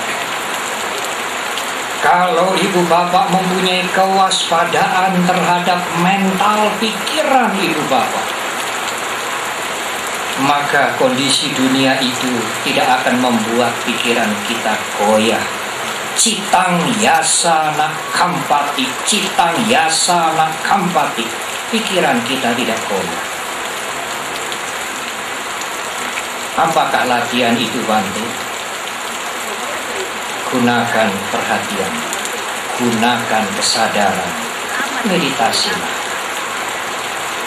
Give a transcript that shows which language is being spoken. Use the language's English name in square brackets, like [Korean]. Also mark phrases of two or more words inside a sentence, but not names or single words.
[Indonesian] Kalau ibu bapak mempunyai kewaspadaan terhadap mental pikiran ibu bapak, maka kondisi dunia itu tidak akan membuat pikiran kita goyah. [Pali] Citang yasana kampati, citang yasana kampati, [Indonesian] pikiran kita tidak goyah. Apakah latihan itu, Bante? Gunakan perhatian, gunakan kesadaran, meditasilah.